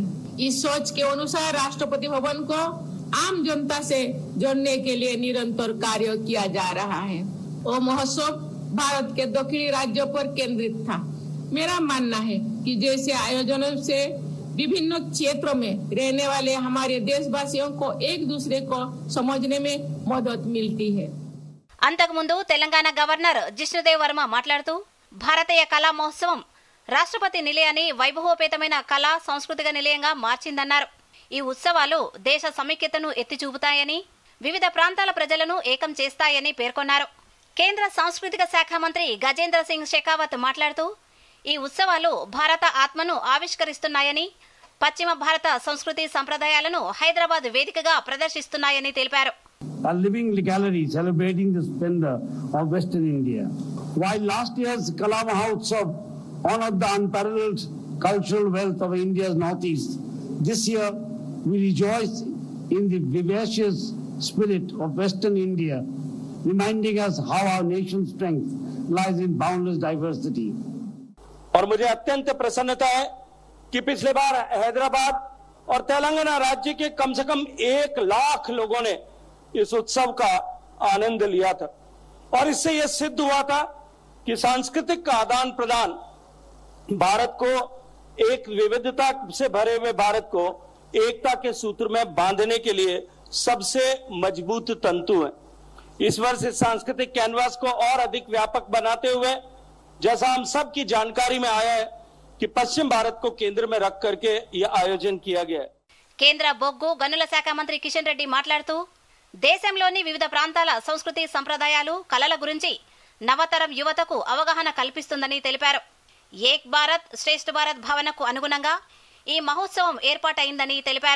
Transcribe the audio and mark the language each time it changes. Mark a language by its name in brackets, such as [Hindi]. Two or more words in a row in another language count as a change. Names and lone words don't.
[Hindi] इस सोच के अनुसार राष्ट्रपति भवन को आम जनता से जोड़ने के लिए निरंतर कार्य किया जा रहा है। वो महोत्सव भारत के दक्षिणी राज्यों पर केंद्रित था। मेरा मानना है कि जैसे आयोजनों से विभिन्न क्षेत्रों में रहने वाले हमारे देशवासियों को एक दूसरे को समझने में मदद मिलती है। [Telugu] అంతకుముందు తెలంగాణ గవర్నర్ జిష్ణుదేవ్ వర్మ మాట్లాడుతూ భారతీయ కళా మహోత్సవం రాష్ట్రపతి నిలయాన్ని వైభవోపేతమైన కళా సాంస్కృతిక నిలయంగా మార్చిందన్నారు. ఈ ఉత్సవాలు దేశ సమైక్యతను ఎత్తిచూపుతాయని, వివిధ ప్రాంతాల ప్రజలను ఏకం చేస్తాయని పేర్కొన్నారు. కేంద్ర సాంస్కృతిక శాఖ మంత్రి గజేంద్ర సింగ్ షెకావత్ మాట్లాడుతూ ఈ ఉత్సవాలు భారత ఆత్మను ఆవిష్కరిస్తున్నాయని, పశ్చిమ భారత సంస్కృతి సంప్రదాయాలను హైదరాబాద్ వేదికగా ప్రదర్శిస్తున్నాయని తెలిపారు. [English] A living gallery celebrating the splendor of Western India. While last year's Kala Mahotsav honored the unparalleled cultural wealth of India's northeast, this year we rejoice in the vivacious spirit of Western India, reminding us how our nation's strength lies in boundless diversity. [Hindi] और मुझे अत्यंत प्रसन्नता है कि पिछले बार हैदराबाद और तेलंगाना राज्य के कम से कम 1 लाख लोगों ने इस उत्सव का आनंद लिया था और इससे यह सिद्ध हुआ था कि सांस्कृतिक का आदान प्रदान भारत को एक विविधता से भरे हुए भारत को एकता के सूत्र में बांधने के लिए सबसे मजबूत तंतु है. इस वर्ष इस सांस्कृतिक कैनवास को और अधिक व्यापक बनाते हुए जैसा हम सब की जानकारी में आया है कि पश्चिम भारत को केंद्र में रख करके यह आयोजन किया गया है. [Telugu] కేంద్ర బొగ్గు గనుల శాఖ మంత్రి కిషన్ రెడ్డి మాట్లాడుతూ దేశంలోని వివిధ ప్రాంతాల సంస్కృతి సంప్రదాయాలు, కళల గురించి నవతరం యువతకు అవగాహన కల్పిస్తుందని తెలిపారు. ఏక్ భారత్ శ్రేష్ఠ భారత్ భావనకు అనుగుణంగా ఈ మహోత్సవం ఏర్పాటైందని తెలిపారు.